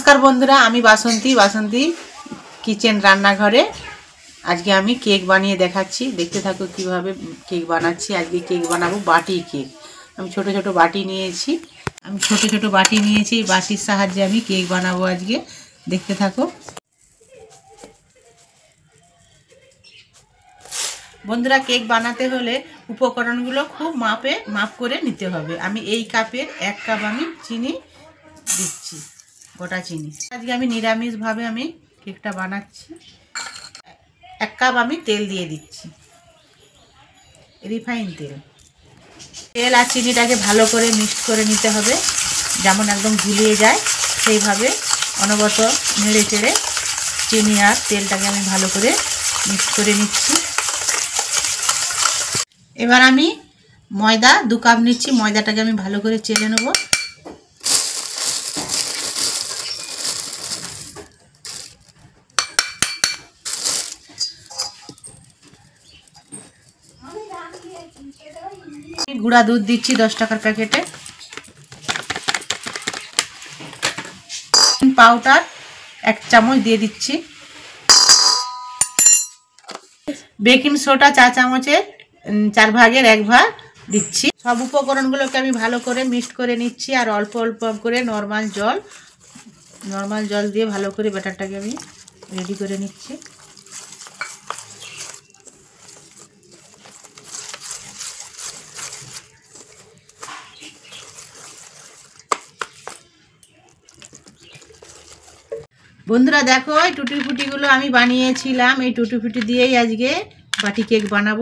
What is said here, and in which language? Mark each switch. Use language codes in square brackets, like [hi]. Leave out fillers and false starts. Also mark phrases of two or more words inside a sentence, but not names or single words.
[bn] নমস্কার বন্ধুরা বাসন্তী বাসন্তী কিচেন রান্নাঘরে আজ কে আমি কেক বানিয়ে দেখাচ্ছি দেখতে থাকো কিভাবে केक বানাচ্ছি। আজ কে केक বানাবো बाटी केक। আমি ছোট ছোট বাটি নিয়েছি, এই বাটির সাহায্যে আমি কেক বানাবো। আজ কে দেখতে থাকো বন্ধুরা। কেক বানাতে হলে উপকরণগুলো খুব মাপ করে নিতে হবে। আমি এই কাপের 1 কাপ আমি চিনি দিচ্ছি, গোটা চিনি। আজ কে আমি নিরামিষ ভাবে আমি কেকটা বানাচ্ছি। 1 কাপ আমি তেল দিয়ে দিচ্ছি, রিফাইন তেল। তেল আর চিনিটাকে ভালো করে মিক্স করে নিতে হবে, যেমন একদম গুলিয়ে যায় সেইভাবে অনবরত নেড়ে চেড়ে চিনি আর তেলটাকে আমি ভালো করে মিক্স করে নিচ্ছি। এবার আমি ময়দা 2 কাপ নিচ্ছি, ময়দাটাকে আমি ভালো করে চেলে নেব। গুঁড়া দুধ দিচ্ছি 10 টাকার প্যাকেটে। পাউডার 1 চামচ দিয়ে দিচ্ছি। [en] baking soda [bn] 4 চামচের 4 ভাগের 1 ভাগ দিচ্ছি। সব উপকরণগুলোকে আমি ভালো করে মিক্স করে নিচ্ছি আর অল্প অল্প করে নরমাল জল দিয়ে ভালো করে ব্যাটারটাকে আমি রেডি করে নিচ্ছি। বন্ধুরা দেখো এই টুটি ফুটিগুলো আমি বানিয়েছিলাম, এই টুটি ফুটি দিয়েই আজকে বাটি কেক বানাবো।